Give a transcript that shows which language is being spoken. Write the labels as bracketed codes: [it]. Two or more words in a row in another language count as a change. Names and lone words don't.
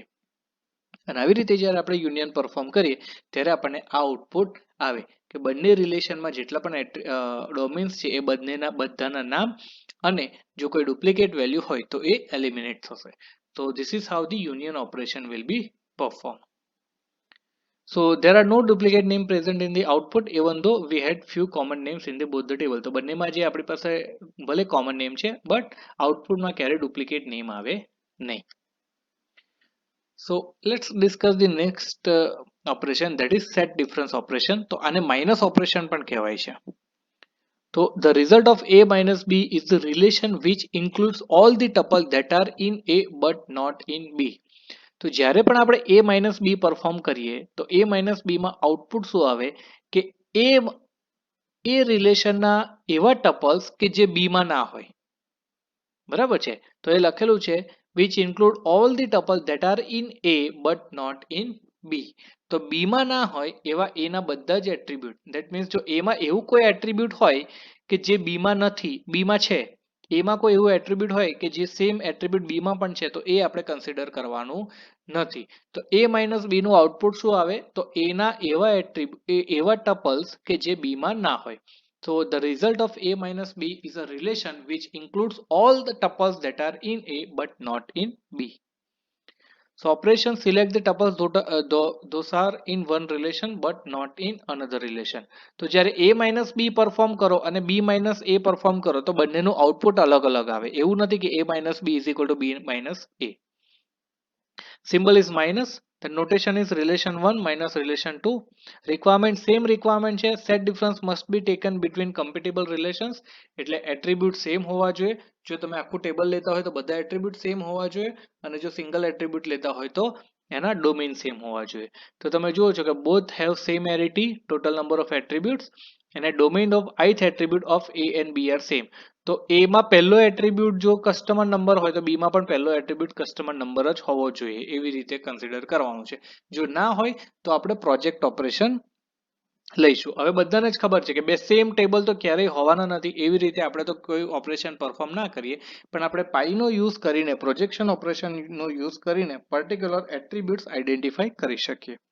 [gu] અને આવી રીતે જ્યારે આપણે યુનિયન પરફોર્મ કરીએ ત્યારે આપણને આ આઉટપુટ આવે કે બંને રિલેશનમાં જેટલા પણ ડોમેન્સ છે એ બંનેના બધાના નામ અને જો કોઈ [en] duplicate value [gu] હોય તો એ એલિમિનેટ થશે. [en] તો this is how the union operation will be perform. So there are no duplicate name present in the output even though we had few common names in the both the table. [gu] તો બંનેમાં જે આપણી પાસે ભલે [en] common name [gu] છે બટ આઉટપુટમાં ક્યારે [en] duplicate name [gu] આવે નહીં. [en] So let's discuss the next operation, that is set difference operation. [gu] તો આને [en] minus operation [gu] પણ કહેવાય છે. [en] તો the result of A minus B is the relation which includes all the tuple that are in A but not in B. [gu] તો જ્યારે પણ આપણે [en] A minus B [gu] પરફોર્મ કરીએ તો [en] A minus B [gu] માં આઉટપુટ શું આવે કે એ રિલેશનના એવા ટપલ્સ કે જે B માં ના હોય, બરાબર છે. તો એ લખેલું છે [en] which include all the tuple that are in A but not in B. [gu] તો B માં ના હોય એવા A ના બધા જ એટ્રીબ્યુટ, [en] that means [gu] જો A માં એવું કોઈ એટ્રીબ્યુટ હોય કે જે B માં નથી, B માં છે, A માં કોઈ એવું એટ્રીબ્યુટ હોય કે જે [en] same attribute [gu] B માં પણ છે તો એ આપણે કન્સિડર કરવાનું નથી. તો [en] a minus b [gu] નું આઉટપુટ શું આવે? તો a ના એવા ટપલ્સ કે જે b માં ના હોય. [en] So the result of a minus b is a relation which includes all the tuples that are in a but not in b. So operation select the tuples those are in one relation but not in another relation. [gu] તો જ્યારે [en] a minus b [gu] પરફોર્મ કરો અને [en] b minus a [gu] પરફોર્મ કરો તો બંનેનું આઉટપુટ અલગ અલગ આવે. એવું નથી કે [en] a minus b is equal to b minus a. Symbol is minus. The notation is relation 1 minus relation 2. Requirement same requirement છે. Set difference must be taken between compatible relations. [gu] એટલે [en] attribute same [gu] હોવા જોઈએ. જો તમે આખું ટેબલ લેતા હોય તો બધા [en] attribute same [gu] હોવા જોઈએ અને જો સિંગલ attribute લેતા હોય તો એના [en] domain same [gu] હોવા જોઈએ. તો તમે જુઓ છો કે [en] both have same arity, total number of attributes and a domain of ith attribute of a and b are same. [gu] તો a માં પહેલો એટ્રીબ્યુટ જો [en] customer number [gu] હોય તો b માં પણ પહેલો એટ્રીબ્યુટ [en] customer number [gu] જ હોવો જોઈએ. એવી રીતે કન્સિડર કરવાનું છે. જો ના હોય તો આપણે પ્રોજેક્ટ ઓપરેશન લઈશું. હવે બધાને જ ખબર છે કે બે સેમ ટેબલ તો ક્યારેય હોવાના નથી. એવી રીતે આપણે તો કોઈ ઓપરેશન પરફોર્મ ના કરીએ, પણ આપણે પાઈનો યુઝ કરીને પ્રોજેક્શન ઓપરેશનનો યુઝ કરીને [en] particular attributes identify [gu] કરી શકીએ.